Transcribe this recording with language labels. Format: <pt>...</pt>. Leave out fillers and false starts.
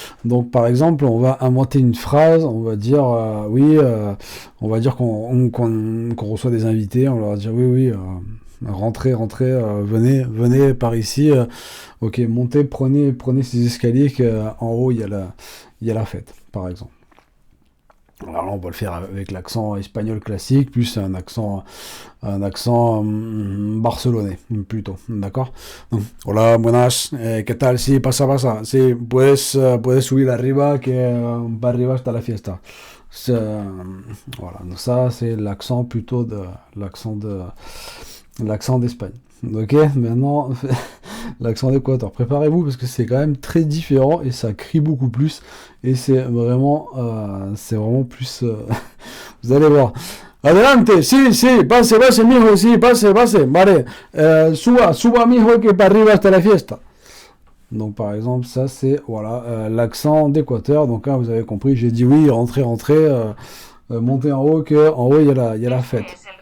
<fr>Donc par exemple, on va inventer une phrase, on va dire on va dire qu'on reçoit des invités, on leur va dire oui, rentrez, venez par ici, ok, montez, prenez ces escaliers qu'en haut il y a la fête, par exemple. Alors là, on va le faire avec l'accent espagnol classique, plus un accent barcelonais, plutôt, d'accord?</fr> <es>Hola, buenas, ¿qué tal? Sí, pasa. Sí, puedes subir arriba, que para arriba está la fiesta.</es> <fr>Voilà, donc ça, c'est l'accent plutôt l'accent d'Espagne. Ok, maintenant, l'accent d'Équateur. Préparez-vous parce que c'est quand même très différent et ça crie beaucoup plus. Et c'est vraiment plus. Vous allez voir.</fr> <es>Adelante, sí, pase, mijo, sí, pase, vale. Suba, mijo, que para arriba hasta la fiesta.</es> <fr>Donc par exemple, ça c'est l'accent d'Équateur. Donc là, vous avez compris, j'ai dit oui, rentrez, montez en haut, qu'en haut il y a la fête.</fr>